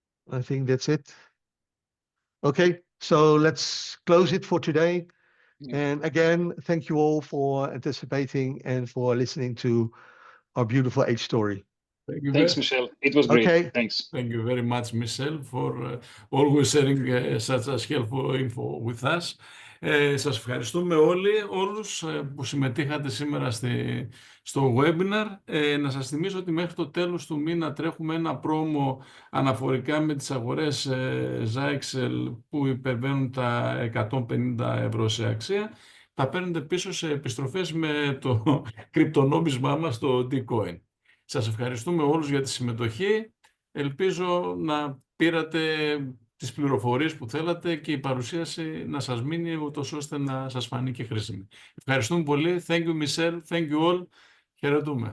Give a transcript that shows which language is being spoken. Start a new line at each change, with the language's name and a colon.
English: I think that's it. Okay, so let's close it for today. And again, thank you all for anticipating and for listening to our beautiful H story. Thanks, Michel. It was great. Okay. Thanks. Thank you very much, Michel, for always sharing such as helpful info with us.
Greek: Σας ευχαριστούμε όλους που συμμετείχατε σήμερα στο webinar. Να σας θυμίσω ότι μέχρι το τέλος του μήνα τρέχουμε ένα πρόμο αναφορικά με τις αγορές Zyxel που υπερβαίνουν τα 150 ευρώ σε αξία. Τα παίρνετε πίσω σε επιστροφές με το κρυπτονόμισμά μας, το Dcoin. Σας ευχαριστούμε όλους για τη συμμετοχή. Ελπίζω να πήρατε τις πληροφορίες που θέλατε και η παρουσίαση να σας μείνει ούτως ώστε να σας φανεί και χρήσιμη. Ευχαριστούμε πολύ.
English: Thank you, Michel. Thank you all.
Greek: Χαιρετούμε.